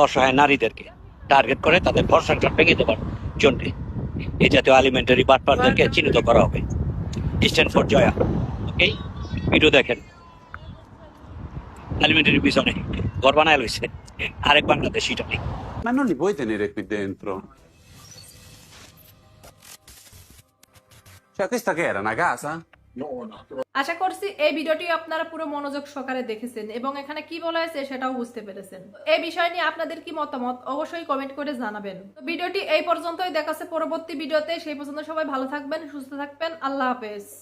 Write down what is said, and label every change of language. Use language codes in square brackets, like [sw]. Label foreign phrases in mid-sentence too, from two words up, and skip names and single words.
[bn] অসহায় নারীদেরকে টার্গেট করে তাদের ঘর সংসার ভেঙে দেবার জন্য এই জাতীয় এলিমেন্টারি বাটপারদেরকে চিহ্নিত করা হবে। [en] stand for Joya, okay. ভিডিও দেখেন, এলিমেন্টারি পিছনে ঘর বানায় লইছে আরেক বাংলাদেশি টানি। [it] Ma non li puoi tenere qui dentro? Cioè, questa che era, una casa? [bn] আশা করছি এই ভিডিওটি আপনারা পুরো মনোযোগ সহকারে দেখেছেন এবং এখানে কি বলা হয়েছে সেটাও বুঝতে পেরেছেন। এই বিষয় নিয়ে আপনাদের কি মতামত অবশ্যই কমেন্ট করে জানাবেন। তো ভিডিওটি এই পর্যন্তই, দেখা হচ্ছে পরবর্তী ভিডিওতে। সেই পর্যন্ত সবাই ভালো থাকবেন, সুস্থ থাকবেন, আল্লাহ হাফেজ।